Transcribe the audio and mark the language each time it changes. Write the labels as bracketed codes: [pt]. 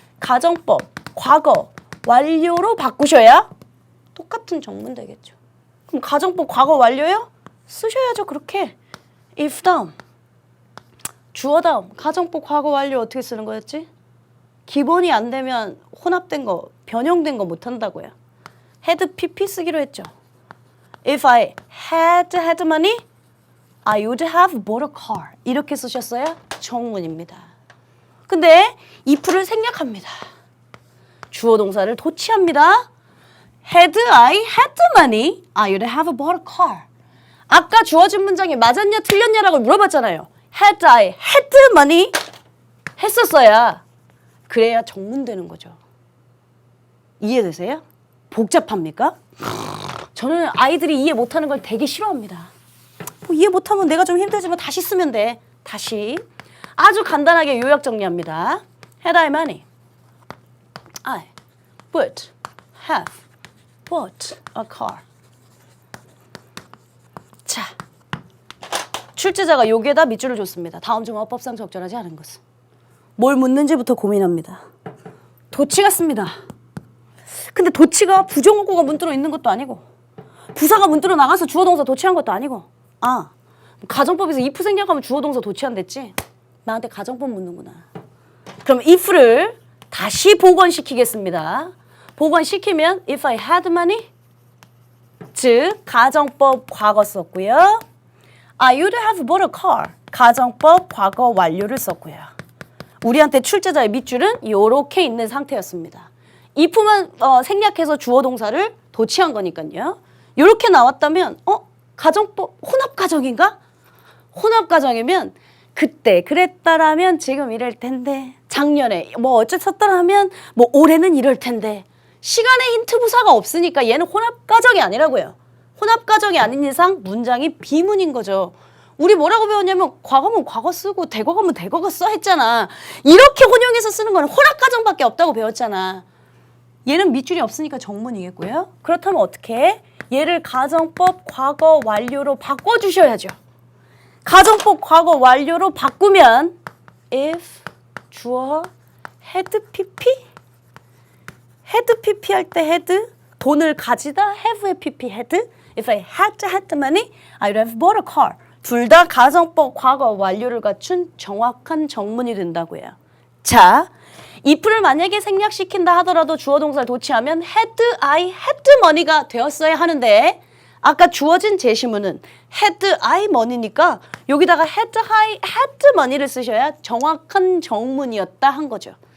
[ko] 가정법, 과거, 완료로 바꾸셔야 똑같은 정문 되겠죠. 그럼 가정법, 과거, 완료요? 쓰셔야죠. 그렇게. if 다음, 주어 다음, 가정법, 과거, 완료 어떻게 쓰는 거였지? 기본이 안 되면 혼합된 거, 변형된 거 못 한다고요. had pp 쓰기로 했죠. [en] If I had money, I would have bought a car. [ko] 이렇게 쓰셨어야 정문입니다. 근데 if를 생략합니다. 주어 동사를 도치합니다. [en] Had I had money, I would have bought a car. [ko] 아까 주어진 문장이 맞았냐 틀렸냐라고 물어봤잖아요. [en] Had I had money [ko] 했었어야 그래야 정문 되는 거죠. 이해되세요? 복잡합니까? 저는 아이들이 이해 못하는 걸 되게 싫어합니다. 이해 못하면 내가 좀 힘들지만 다시 쓰면 돼. 다시. 아주 간단하게 요약 정리합니다. [en] Had I money, I would have bought a car. [ko] 자, 출제자가 여기에다 밑줄을 줬습니다. 다음 중 어법상 적절하지 않은 것은. 뭘 묻는지부터 고민합니다. 도치 같습니다. 근데 도치가 부정어구가 문들어 있는 것도 아니고 부사가 문들어 나가서 주어 동사 도치한 것도 아니고 가정법에서 if 생략하면 주어 동사 도치한댔지? 나한테 가정법 묻는구나. 그럼 if를 다시 복원시키겠습니다. 복원시키면 [en] if I had money, [ko] 즉 가정법 과거 썼고요. [en] I would have bought a car, [ko] 가정법 과거 완료를 썼고요. 우리한테 출제자의 밑줄은 이렇게 있는 상태였습니다. if만 생략해서 주어 동사를 도치한 거니까요. 이렇게 나왔다면 가정법 혼합가정인가? 혼합가정이면 그때 그랬다라면 지금 이럴 텐데 작년에 뭐 어쨌었더라면 뭐 올해는 이럴 텐데 시간의 힌트 부사가 없으니까 얘는 혼합가정이 아니라고요. 혼합가정이 아닌 이상 문장이 비문인 거죠. 우리 뭐라고 배웠냐면 과거면 과거 쓰고 대거가면 대거가 써 했잖아. 이렇게 혼용해서 쓰는 거는 혼합가정밖에 없다고 배웠잖아. 얘는 밑줄이 없으니까 정문이겠고요. 그렇다면 어떻게 해? 얘를 가정법 과거 완료로 바꿔주셔야죠. 가정법 과거 완료로 바꾸면 if 주어 had pp had pp 할 때 had 돈을 가지다 have의 pp had [en] if I had money I would have bought a car. [ko] 둘 다 가정법 과거 완료를 갖춘 정확한 정문이 된다고요. 자, if를 만약에 생략시킨다 하더라도 주어 동사를 도치하면 [en] had I had money [ko] 가 되었어야 하는데 아까 주어진 제시문은 [en] had I money [ko] 니까 여기다가 had I had money를 쓰셔야 정확한 정문이었다 한 거죠.